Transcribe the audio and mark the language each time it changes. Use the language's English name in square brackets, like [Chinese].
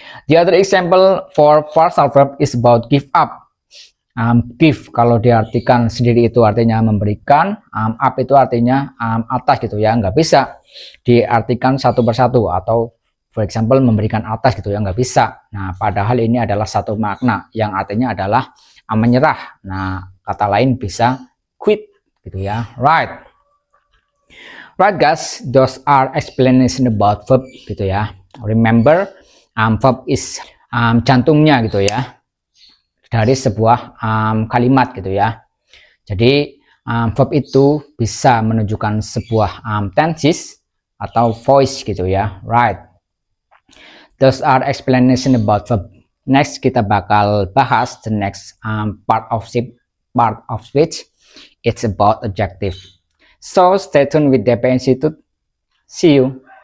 [English] The other example for phrasal verb is about give up. [Indonesian] Give kalau diartikan sendiri itu artinya memberikan, up itu artinya atas gitu ya, nggak bisa diartikan satu persatu, atau for example memberikan atas gitu ya, nggak bisa. Nah, padahal ini adalah satu makna yang artinya adalah menyerah. Nah, kata lain bisa quit gitu ya. Right. [English] Right guys, those are explanation about verb gitu ya. [Indonesian] Remember, verb is jantungnya gitu ya dari sebuah kalimat gitu ya. Jadi verb itu bisa menunjukkan sebuah tenses atau voice gitu ya. [English] Right. Those are explanation about verb. Next [Indonesian] kita bakal bahas [English] the next part of which it's about adjective. So stay tuned with DP Institute. See you.